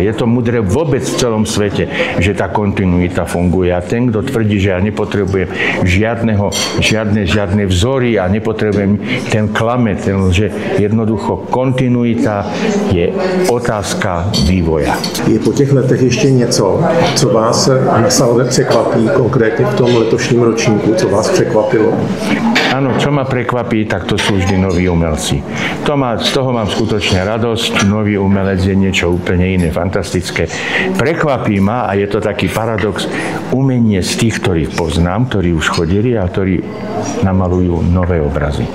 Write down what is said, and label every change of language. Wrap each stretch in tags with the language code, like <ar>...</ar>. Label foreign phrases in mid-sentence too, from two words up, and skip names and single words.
<sk>Je to múdre vôbec v celom svete, že tá kontinuita funguje. A ten, kto tvrdí, že ja nepotrebujem žiadne vzory a nepotrebujem ten klame, že jednoducho kontinuita je otázka vývoja.</sk> <cs>Je po těch letech ještě něco, co vás na Salve překvapí, konkrétně v tom letošním ročníku, co vás překvapilo?</cs> <sk>Áno, čo ma prekvapí, tak to sú vždy noví umelci. Z toho mám skutočne radosť. Nový umelec je niečo úplne iné, fantastické. Prekvapí ma, a je to taký paradox, umenie z tých, ktorých poznám, ktorí už chodili a ktorí namalujú nové obrazy.</sk>